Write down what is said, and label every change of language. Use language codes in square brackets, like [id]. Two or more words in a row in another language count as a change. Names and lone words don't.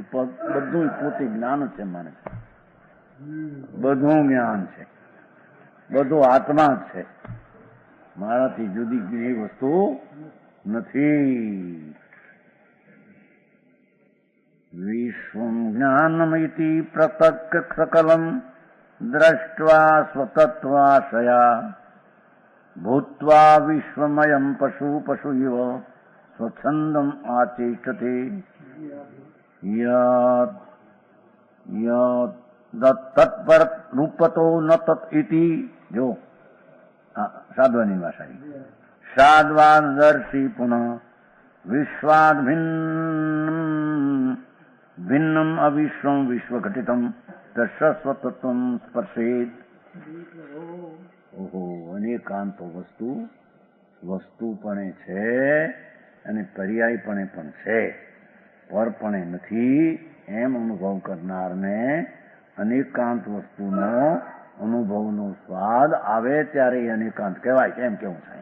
[gu] બધું પોતે જ્ઞાન જ છે માને છે, બધું જ્ઞાન છે, બધું આત્મા જ છે, મારાથી જુદી જુદી વસ્તુ નથી. [sa] વિશ્વમ જ્ઞાનમિતિ પ્રત્યક્ષ સકલમ દ્રષ્ટ્વા સ્વતત્વાશયા ભૂત્વા વિશ્વમયમ પશુ પશુ ઇવ स्वच्छंदम आचेष्टते तत्पर रूपतो न तत् इति. जो साधवानी भाषा, साधवाद दर्शी पुनः विश्वाद भिन्नम अविश्वम विश्व घटितम तस्वतत्वम स्पर्शेत. [gu] ओहो, अनेकांतो વસ્તુપણે છે અને પર્યાયપણે પણ છે, પરપણે નથી, એમ અનુભવ કરનારને અનેકાંત વસ્તુનો અનુભવનો સ્વાદ આવે ત્યારે એ અનેકાંત કહેવાય. કેમ કેવું થાય?